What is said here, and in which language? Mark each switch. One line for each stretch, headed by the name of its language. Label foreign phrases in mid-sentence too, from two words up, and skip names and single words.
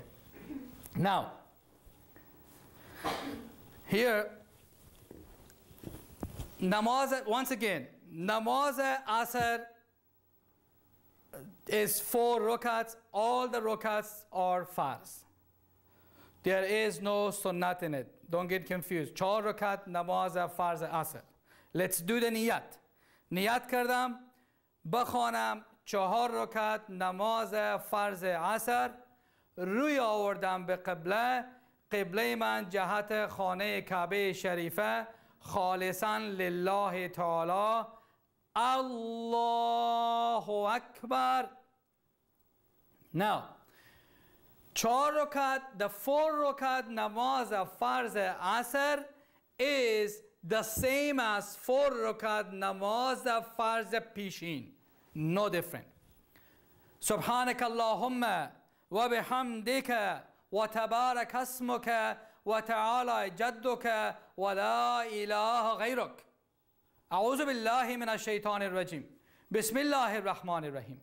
English: Now, here, namaz, once again,
Persian: نماز عصر
English: is 4 rakats. All the rakats are farz. There is no sunnat in it. Don't get confused. 4
Persian: رکعت نماز فرض عصر.
English: Let's do the niyat.
Persian: نیت کردم، بخوانم ۴ رکعت نماز فرض عصر. روی آوردم به قبله من جهت خانه کعبه شریفه
Arabic: خالصا لله تعالی الله اکبر.
English: Now, 4 rakat, the 4
Persian: رکعت نماز فرض عصر
English: is the same as 4
Persian: رکعت نماز فرض پیشین.
English: No different.
Arabic: سبحانك اللهم و بحمدك و تبارك اسمك و تعالى جدك و لا إله غيرك. أعوذ بالله من الشيطان الرجيم. بسم الله الرحمن الرحيم.